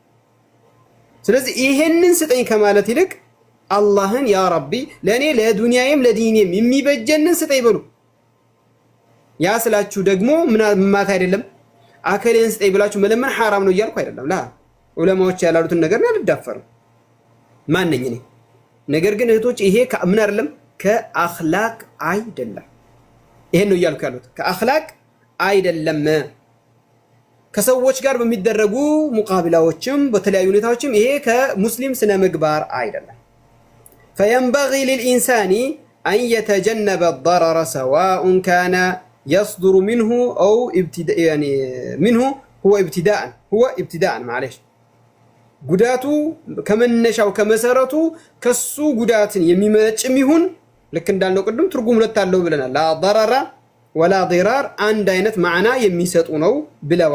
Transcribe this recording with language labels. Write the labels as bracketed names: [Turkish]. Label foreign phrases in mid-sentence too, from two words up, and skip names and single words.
[Amharic] ስለዚህ ይሄንን ስጠኝ ከማለት ይልቅ አላህን [Arabic] يا ربي [Amharic] ለኔ ለዱንያዬም ለዲኔም የሚበጀንን ስጠኝ በሉ። ያ ስላችሁ ደግሞ ምናት አይደለም አከሌን ስጠኝ ብላችሁ መለመን حرام ነው እያልኩ አይደለም። ላ ዑለማዎች ያላሉትን ነገር ነው አልዳፈርም። ማን ነኝ እኔ? ነገር ግን እህቶች ይሄ ምን አይደለም ከአኽላቅ አይደለም። ይሄን ነው እያልኩ ያሉት ከአኽላቅ አይደለም። ከሰዎች ጋር በሚደረጉ ሙቃቢላዎችም በተለያዩ ሁኔታዎችም ይሄ ከሙስሊም ስነ ምግባር አይደለም። [Arabic] فينبغي للإنسان أن يتجنب الضرر سواء كان يصدر منه أو منه هو ابتداء معلش [Amharic] ጉዳቱ ከመነሻው ከመሰረቱ ከሱ ጉዳትን የሚመጭም ይሁን ልክ እንዳልነው ቅድም ትርጉም ሁለት አለው ብለናል። ላ [Arabic] ضرر ولا ضرار [Amharic] አንድ አይነት ማዕና የሚሰጡ ነው ብለዋል።